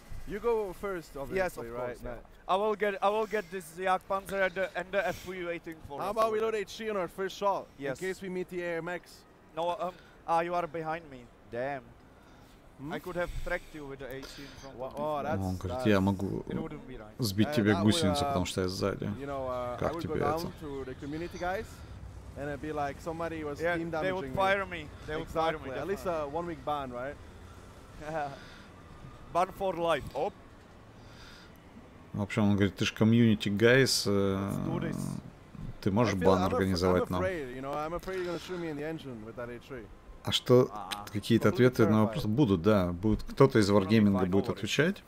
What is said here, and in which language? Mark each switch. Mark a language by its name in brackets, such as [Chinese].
[English] You go first, obviously, yes, of course, right? Yeah. I will get this Jagdpanzer and the FV waiting for us. How about we load HC on our first shot, yes, in case we meet the AMX? No, you are behind me. Damn. I could have tracked you with the HC in front of me. Oh, [Russian] Он говорит, я могу сбить тебе гусеницу, потому что я сзади. Как тебе это? [English] And it'd be like somebody was team damaging me. They would fire me. They would fire me. At least a 1 week ban, right? Ban for life. Оп. [Russian] В общем, он говорит, ты же комьюнити гайс, ты можешь бан организовать нам. А что, какие-то ответы на вопрос будут, да, будут, кто-то из Wargaming будет отвечать.